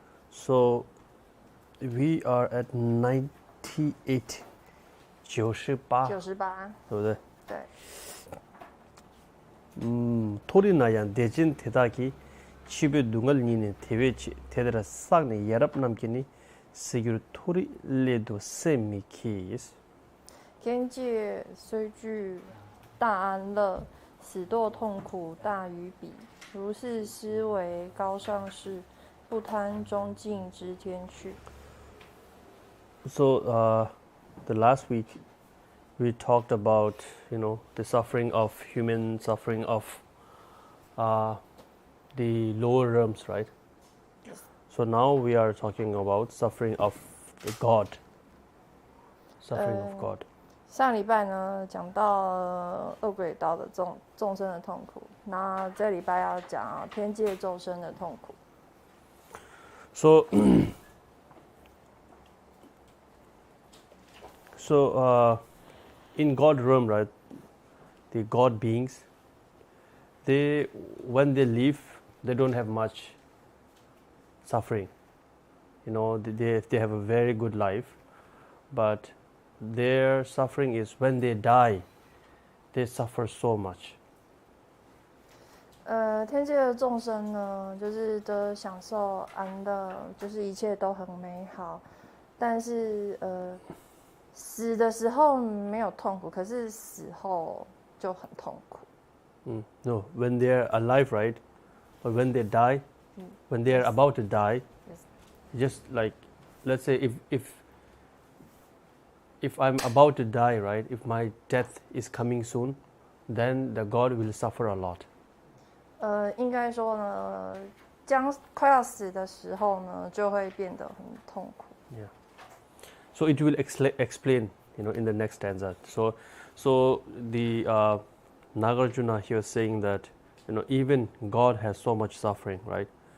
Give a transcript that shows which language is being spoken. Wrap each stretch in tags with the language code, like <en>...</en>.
<en>So we are at 98. 98. 98.</en> <zh>对不对？对。 토리나야 대진 대다기 집에 눈을 니는 대외치 대대라 싹네 야랍 남기니 세규 토리 레도 세미키스 天界虽具大安乐，死堕痛苦大于彼。如是思维高尚士，不贪中境之天趣。</zh> <en>So the last week we talked about the suffering of human, suffering of the lower realms, right? Yes. So now we are talking about suffering of the God. Suffering of God.</en> <zh>上礼拜呢讲到恶鬼道的众生的痛苦，那这礼拜要讲天界众生的痛苦。</zh> <en>So, in God realm, right, the God beings, when they live, they don't have much suffering. They have a very good life, but their suffering is when they die, they suffer so much.</en> <zh>天界的众生呢，就是都享受安乐，就是一切都很美好，但是死的时候没有痛苦，可是死后就很痛苦。</zh> <en>No, when they're alive, right, or when they die, when they're about to die, just like, let's say if I'm about to die, right, if my death is coming soon, then the God will suffer a lot.</en> <zh>应该说呢，快要死的时候呢，就会变得很痛苦。</zh> <en>Yeah. So it will explain, in the next stanza. So the Nagarjuna here saying that, even God has so much suffering, right?</en>